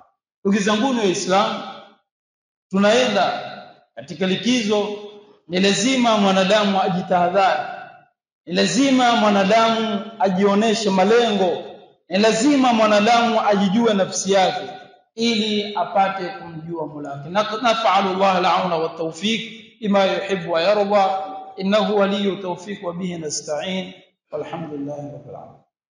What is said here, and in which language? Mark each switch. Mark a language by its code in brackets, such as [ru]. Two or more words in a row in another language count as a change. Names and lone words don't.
[sw] Ndugu zangu wa Islam, tunaenda katika likizo. Ni lazima mwanadamu ajitahadhari, ni lazima mwanadamu ajioneshe malengo, ni lazima mwanadamu ajijue nafsi yake ili apate kumjua Mola wake. [ar] نسأل الله العون والتوفيق بما يحب ويرضى إنه ولي التوفيق وبه نستعين. والحمد لله رب العالمين.